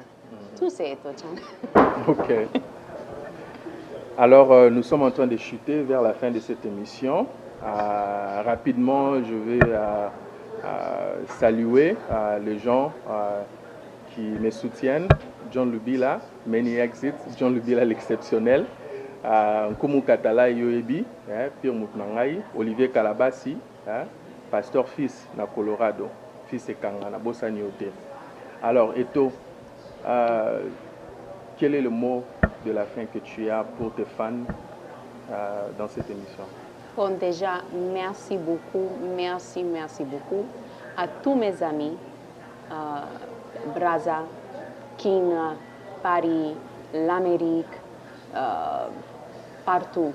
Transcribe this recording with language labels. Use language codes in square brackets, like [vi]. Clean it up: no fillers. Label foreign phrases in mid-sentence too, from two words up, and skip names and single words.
[fr] Tout c'est Eto Chana. Ok. Alors, nous sommes en train de chuter vers la fin de cette émission. Rapidement, je vais saluer les gens qui me soutiennent. John Lubila, Many Exits, John Lubila l'exceptionnel. Nkumu Katala Yoebi, Pierre Moutnangai, Olivier Kalabasi, Pasteur Fils na Colorado, Fils Ekanga na Bossani Hotel. Alors, Eto, quel est le mot de la fin que tu as pour tes fans dans cette émission? Bon, déjà, merci beaucoup, merci beaucoup à tous mes amis, Brazza, King, Paris, l'Amérique, partout.